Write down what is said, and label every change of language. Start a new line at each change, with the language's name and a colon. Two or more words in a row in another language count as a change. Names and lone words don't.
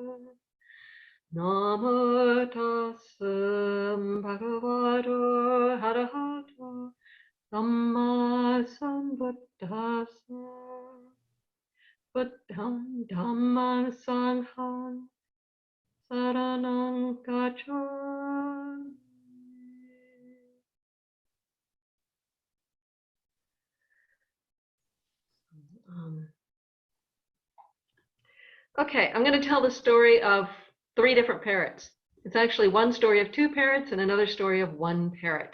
Pali: Namo tassa bhagavato arahato samma sambuddhassa. Buddham Dhammam Sangham Saranam Gacchami.
English: Okay, I'm going to tell the story of 3 different parrots. It's actually one story of 2 parrots and another story of 1 parrot.